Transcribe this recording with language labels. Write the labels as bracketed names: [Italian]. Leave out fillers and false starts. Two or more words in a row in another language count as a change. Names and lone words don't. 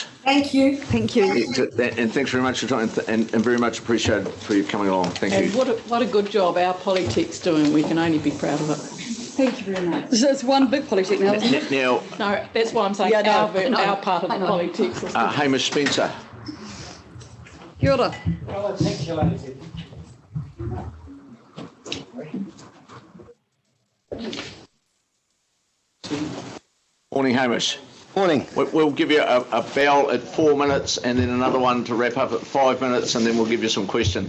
[English] Thank you. Thank you. And thanks very much for your time, and very much appreciated for you coming along. Thank you. What a good job our Polytech's doing. We can only be proud of it. Thank you very much. It's one big Polytech now, isn't it? Now, no, that's why I'm saying our part of the Polytech system. Hamish Spencer. Kia ora. Well, thank you, ladies. Morning, Hamish. Morning. We'll give you a bell at 4 minutes and then another one to wrap up at 5 minutes, and then we'll give you some questions.